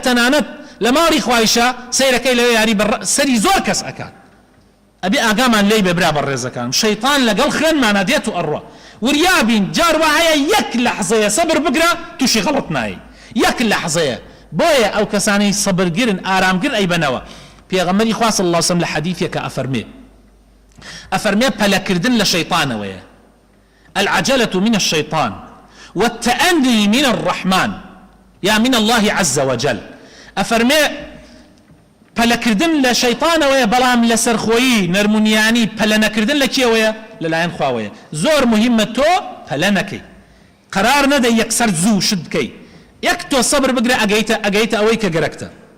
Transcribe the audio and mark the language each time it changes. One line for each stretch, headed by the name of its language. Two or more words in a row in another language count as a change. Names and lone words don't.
Central Kurdish: تەنانەت لە ماڵی خوایشە سەیرەکەی لەوێ یاری سەری زۆر کەس ئەکات ئەبێ ئاگامان لێی بێبرا بە ڕێزەکان شەیطان لەگەڵ خوێنمانە دێت و ئەڕوا وریابین جار وایە یەک لەحزەیە سەبر بگرە تووشی غەڵەت نایی یەک لەحزەیە بۆیە ئەو کەسانەی سەبرگرن ئارامگر ئەیبەنەوە پێغەمبەری خوا
Arabic: صلی الله علیه وسلم
Central Kurdish: لە حەدیثێکە ئەفەرمێ پەلەکردن لە شەیطانەوەیە
Arabic: العجلة من الشيطان والتأني من الرحمن
Central Kurdish: يا من
Arabic: الله عز وجل
Central Kurdish: أفرمي پەلەکردن لە شەیطانەوەیە بەڵام لە سەرخۆیی نەرمونیانی پەلە نەکردن لە کێوەیە لەلایەن خواوەیە زۆر مهمە تۆ پەلە نەکەی قرار نەدەی یەکسەر زوو شت بکەی یەک تۆ سەبر بگرە ئەگەیتە ئەوەی کە گەرەکتە